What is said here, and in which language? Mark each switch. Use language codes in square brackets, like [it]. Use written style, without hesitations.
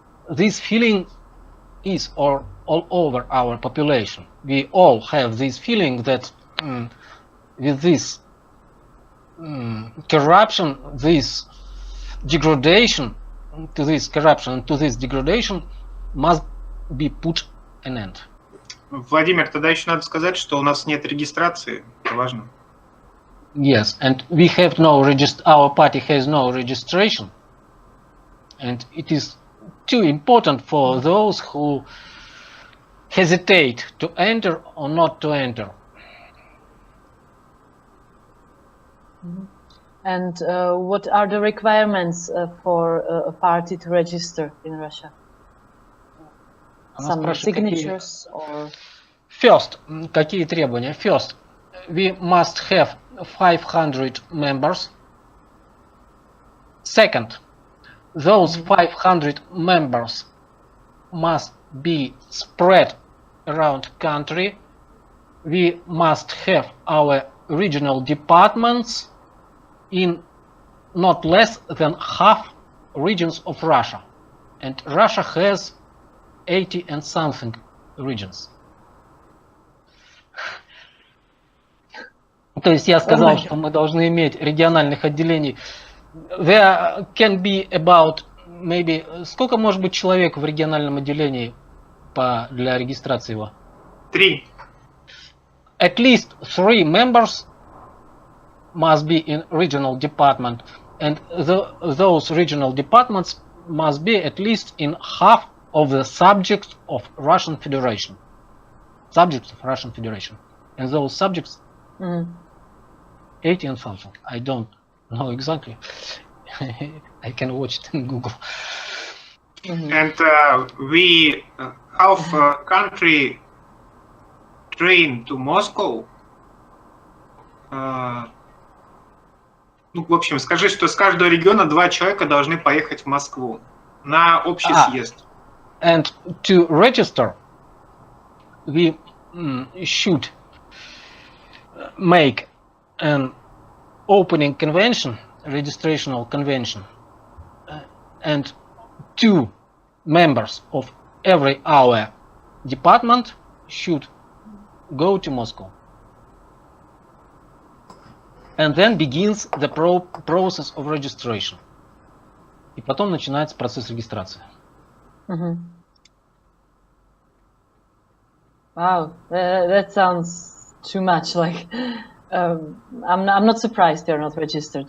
[en] This feeling is all over our population. We all have this feeling that with this corruption, this degradation, to this corruption, to this degradation must be put an end. [ru] Владимир, тогда еще надо сказать, что у нас нет регистрации. Это важно. [en] Yes, and we have no our party has no registration, and it is too important for those who hesitate to enter or not to enter. And what are the requirements for a party to register in Russia? Some signatures or... First, [ru] какие требования? [en] First, we must have 500 members. Second, those 500 members must be spread around country. We must have our regional departments in not less than half regions of Russia. And Russia has 80 and something regions. [ru] То есть я сказал, что мы должны иметь региональных отделений. [en] There can be about maybe... [ru] Сколько может быть человек в региональном отделении для регистрации его? 3. [en] At least 3 members must be in regional department, and those regional departments must be at least in half of the subjects of Russian Federation. Subjects of Russian Federation. And those subjects 80 and something. I don't know exactly. I can watch it in Google. And we have country train to Moscow [ru] Ну, в общем, скажи, что с каждого региона 2 человека должны поехать в Москву на общий съезд. [en] And to register, we should make an opening convention, registrational convention, and 2 members of every our department should go to Moscow. And then begins the process of registration. [ru] И потом начинается процесс регистрации. [en] Wow, that sounds too much. Like, I'm not surprised they're not registered.